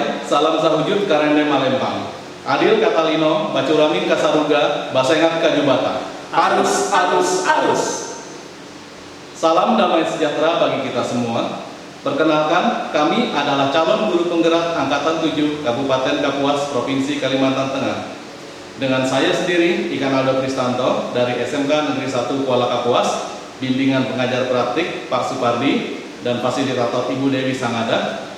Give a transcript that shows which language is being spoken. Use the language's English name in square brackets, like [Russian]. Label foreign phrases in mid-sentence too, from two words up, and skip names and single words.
[Ngaju] salam sahujud karende Malempang. Adil Katalino, Bacuramin Kasaruga, Basengat Kajubata. Arus, arus, arus. [Indonesian] Salam damai sejahtera bagi kita semua. Perkenalkan, kami adalah calon guru penggerak Angkatan 7 Kabupaten Kapuas, Provinsi Kalimantan Tengah. Dengan saya sendiri, Ikan Aldo Kristanto dari SMK Negeri 1 Kuala Kapuas, bimbingan pengajar praktik Pak Supardi, dan fasilitator Ibu Dewi Sangada.